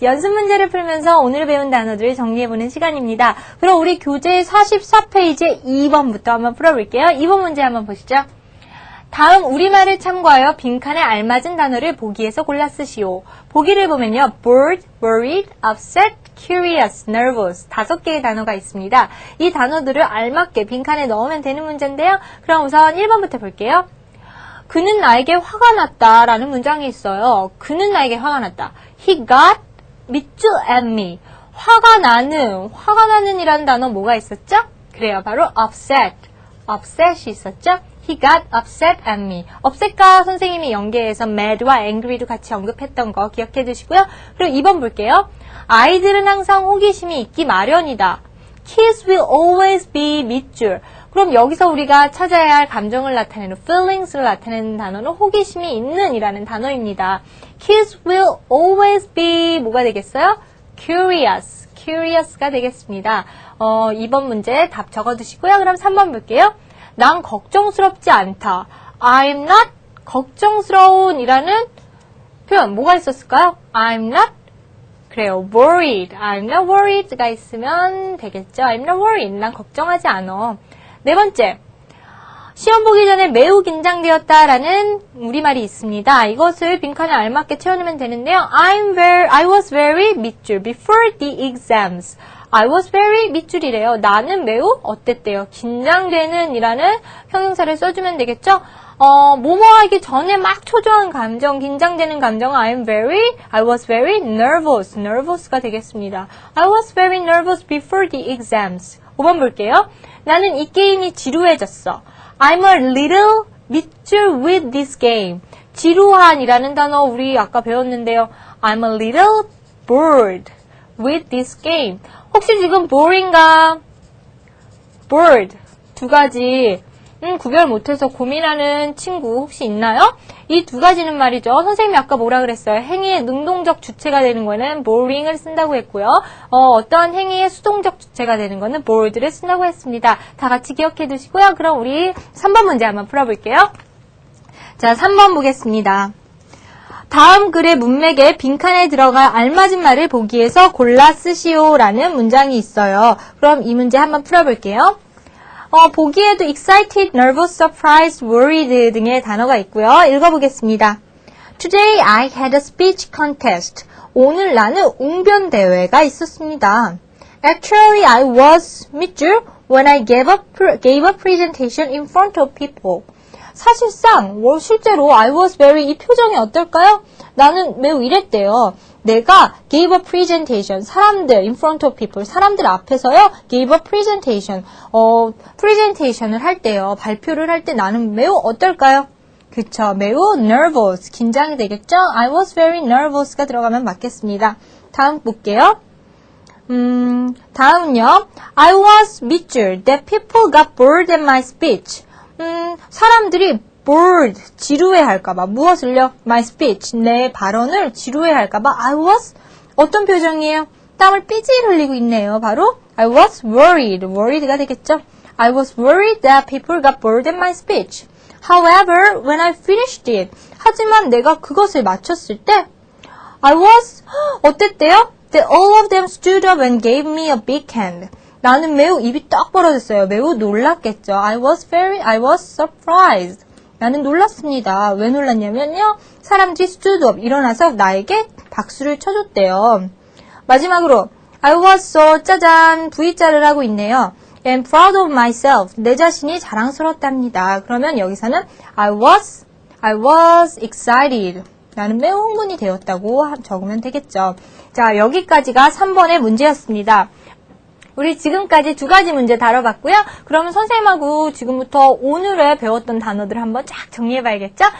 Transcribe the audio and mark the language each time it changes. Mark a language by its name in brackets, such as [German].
[Korean] 연습 문제를 풀면서 오늘 배운 단어들을 정리해보는 시간입니다. 그럼 우리 교재 44페이지 2번부터 한번 풀어볼게요. 2번 문제 한번 보시죠. 다음 우리말을 참고하여 빈칸에 알맞은 단어를 보기에서 골라 쓰시오. 보기를 보면요. bored, worried, upset, curious, nervous 5개의 단어가 있습니다. 이 단어들을 알맞게 빈칸에 넣으면 되는 문제인데요. 그럼 우선 1번부터 볼게요. 그는 나에게 화가 났다 라는 문장이 있어요. 그는 나에게 화가 났다. [English] He got mad at me. [Korean] 화가 나는 이라는 단어 뭐가 있었죠? 그래요. 바로 upset. upset이 있었죠? [English] He got upset at me. [Korean] upset과 선생님이 연계해서 mad와 angry도 같이 언급했던 거 기억해 두시고요. 그리고 2번 볼게요. 아이들은 항상 호기심이 있기 마련이다. [English] Kids will always be 밑줄. [Korean] 그럼 여기서 우리가 찾아야 할 감정을 나타내는 feelings를 나타내는 단어는 호기심이 있는 이라는 단어입니다. [English] Kids will always be [Korean] 뭐가 되겠어요? [English] curious. [Korean] curious가 되겠습니다. 2번 문제 답 적어두시고요. 그럼 3번 볼게요. 난 걱정스럽지 않다. I'm not 걱정스러운 이라는 표현 뭐가 있었을까요? [English] I'm not [Korean] 그래요. [English] worried. I'm not worried가 [Korean] 있으면 되겠죠. [English] I'm not worried. [Korean] 난 걱정하지 않아. 네 번째. 시험 보기 전에 매우 긴장되었다라는 우리말이 있습니다. 이것을 빈칸에 알맞게 채워넣으면 되는데요. [English] I was very 밑줄 before the exams. I was very 밑줄이래요. [Korean] 나는 매우 어땠대요? 긴장되는 이라는 형용사를 써주면 되겠죠? 뭐뭐 하기 전에 막 초조한 감정, 긴장되는 감정은 [English] I was very nervous. [Korean] nervous가 되겠습니다. [English] I was very nervous before the exams. [Korean] 5번 볼게요. 나는 이 게임이 지루해졌어. [English] I'm a little 밑줄 with this game. [Korean] 지루한이라는 단어 우리 아까 배웠는데요. [English] I'm a little bored with this game. [Korean] 혹시 지금 boring과 bored 두 가지 구별 못해서 고민하는 친구 혹시 있나요? 이 두 가지는 말이죠. 선생님이 아까 뭐라 그랬어요? 행위의 능동적 주체가 되는 거는 boring을 쓴다고 했고요. 어떤 행위의 수동적 주체가 되는 거는 bored를 쓴다고 했습니다. 다 같이 기억해 두시고요. 그럼 우리 3번 문제 한번 풀어볼게요. 자, 3번 보겠습니다. 다음 글의 문맥에 빈칸에 들어갈 알맞은 말을 보기에서 골라 쓰시오라는 문장이 있어요. 그럼 이 문제 한번 풀어볼게요. 보기에도 excited, nervous, surprised, worried 등의 단어가 있고요. 읽어보겠습니다. [English] Today I had a speech contest. [Korean] 오늘 나는 웅변 대회가 있었습니다. [English] Actually I was 밑줄 when I gave a presentation in front of people. [Korean] 사실상 실제로 [English] I was very [Korean] 이 표정이 어떨까요? 나는 매우 이랬대요. 내가 gave a presentation, 사람들, [English] in front of people, [Korean] 사람들 앞에서요, gave a presentation, presentation을 할 때요, 발표를 할 때 나는 매우 어떨까요? 그쵸, 매우 nervous, 긴장이 되겠죠? [English] I was very nervous가 [Korean] 들어가면 맞겠습니다. 다음 볼게요. [English] 다음은요, I was 밑줄, that people got bored at my speech. [Korean] 사람들이 bored, 지루해할까봐 무엇을요? My speech, 내 발언을 지루해할까봐 I was 어떤 표정이에요? 땀을 삐질 흘리고 있네요. 바로 [English] I was worried [Korean] 가 되겠죠? [English] I was worried that people got bored at my speech. However, when I finished it, [Korean] 하지만 내가 그것을 마쳤을 때 [English] I was 어땠대요? That all of them stood up and gave me a big hand. [Korean] 나는 매우 입이 딱 벌어졌어요. 매우 놀랐겠죠. [English] I was surprised. [Korean] 나는 놀랐습니다. 왜 놀랐냐면요. 사람들이 stood up, 일어나서 나에게 박수를 쳐줬대요. 마지막으로 [English] I was so [Korean] 짜잔 V자를 하고 있네요. [English] And proud of myself. [Korean] 내 자신이 자랑스러웠답니다. 그러면 여기서는 [English] I was excited. [Korean] 나는 매우 흥분이 되었다고 적으면 되겠죠. 자, 여기까지가 3번의 문제였습니다. 우리 지금까지 두 가지 문제 다뤄봤고요. 그러면 선생님하고 지금부터 오늘의 배웠던 단어들 한번 쫙 정리해봐야겠죠?